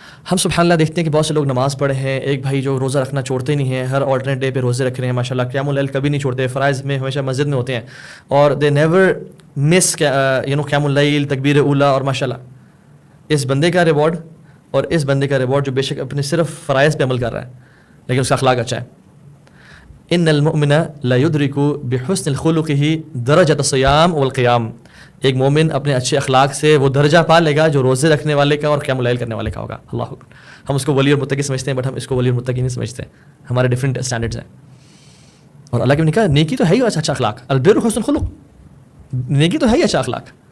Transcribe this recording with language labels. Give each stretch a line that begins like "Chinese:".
Urdu: ہم سبحان اللہ دیکھتے ہیں کہ بہت سے لوگ نماز پڑھے ہیں, ایک بھائی جو روزہ رکھنا چھوڑتے ہی نہیں ہیں, ہر
English: alternate day
Urdu: پہ روزے رکھ رہے ہیں ماشاء اللہ, قیام اللیل کبھی نہیں چھوڑتے, فرائض میں ہمیشہ مسجد میں ہوتے ہیں, اور
English: they never miss
Urdu: قیام اللیل, تکبیر اولا. اور ماشاء اللہ اس بندے کا ریوارڈ اور اس بندے کا ریوارڈ جو بے شک اپنے صرف فرائض پہ عمل کر رہا ہے لیکن اس کا اخلاق اچھا ہے.
Arabic: ان المؤمن لا يدرك بحسن خلقه درجة الصيام والقيام.
Urdu: ایک مومن اپنے اچھے اخلاق سے وہ درجہ پا لے گا جو روزے رکھنے والے کا اور قیام اللیل کرنے والے کا ہوگا. اللہ اکبر. ہم اس کو ولی اور متقی سمجھتے ہیں, بٹ ہم اس کو ولی اور متقی نہیں سمجھتے, ہمارے
English: different standards
Urdu: ہیں. اور اللہ کے نے کہا نیکی تو ہے ہی اچھا اخلاق,
Arabic: البر حسن خلق,
Urdu: نیکی تو ہے ہی اچھا اخلاق.